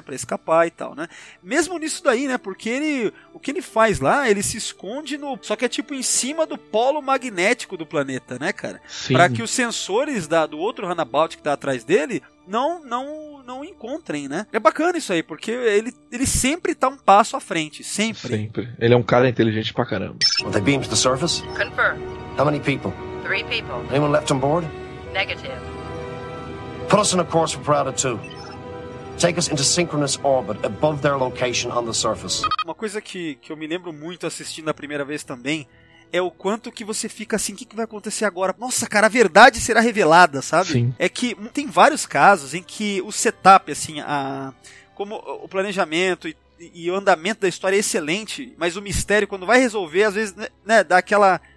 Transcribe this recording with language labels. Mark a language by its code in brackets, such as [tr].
[pt] Pra escapar e tal, né? Mesmo nisso daí, né? Porque ele, o que ele faz lá, ele se esconde no... Só que é tipo em cima do polo magnético do planeta, né, cara? Sim. Pra que os sensores do outro runabout que tá atrás dele não encontrem, né? É bacana isso aí, porque ele sempre tá um passo à frente, sempre. Sempre. Ele é um cara inteligente pra caramba. [en] They beamed to the surface? Confirm. How many people? 3 people. Anyone left on board? Negative. Put us on a course for Parada 2. Take us into synchronous orbit above their location on the surface. [pt] Uma coisa que eu me lembro muito assistindo a primeira vez também, é o quanto que você fica assim, o que vai acontecer agora? Nossa, cara, a verdade será revelada, sabe? Sim. É que tem vários casos em que o setup, assim, como o planejamento e o andamento da história é excelente, mas o mistério, quando vai resolver, às vezes, né, dá aquela...